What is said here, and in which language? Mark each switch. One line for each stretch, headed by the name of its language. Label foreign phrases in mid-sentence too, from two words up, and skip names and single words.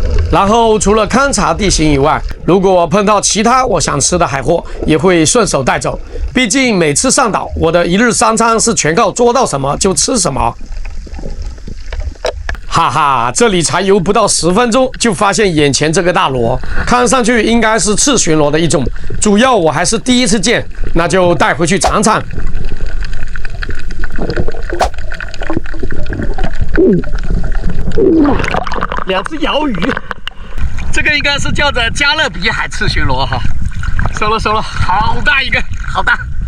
Chinese: 然後除了勘察地形以外，如果碰到其他我想吃的海貨，也會順手帶走。畢竟每次上島，我的一日三餐是全靠捉到什麼就吃什麼。哈哈，這裡才游不到10 分鐘，就發現眼前這個大螺，看上去應該是赤蟳螺的一種，主要我還是第一次見，那就帶回去嘗嘗。2隻鰩魚，這個應該是叫做加勒比海赤蟳螺哈，收了，好大一個，好大。